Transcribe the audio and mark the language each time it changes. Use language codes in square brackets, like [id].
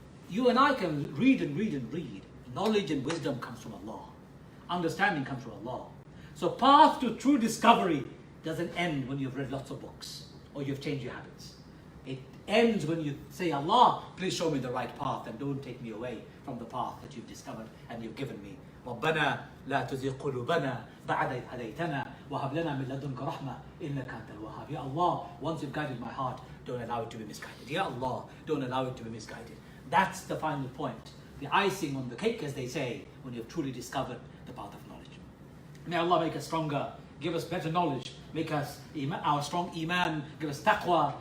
[en] You and I can read and read and read. Knowledge and wisdom comes from Allah. Understanding comes from Allah. So path to true discovery doesn't end when you've read lots of books or you've changed your habits. It ends when you say, Allah, please show me the right path and don't take me away from the path that you've discovered and you've given me. [ar] ربنا لا تزغ قلوبنا بعد إذ هديتنا وهب لنا من لدنك رحمة إنك أنت الوهاب. [en] Ya Allah, once you've guided my heart, don't allow it to be misguided. Ya Allah, don't allow it to be misguided. That's the final point. The icing on the cake, as they say, when you've truly discovered the path of knowledge. May Allah make us stronger, give us better knowledge, make us our strong iman, give us taqwa.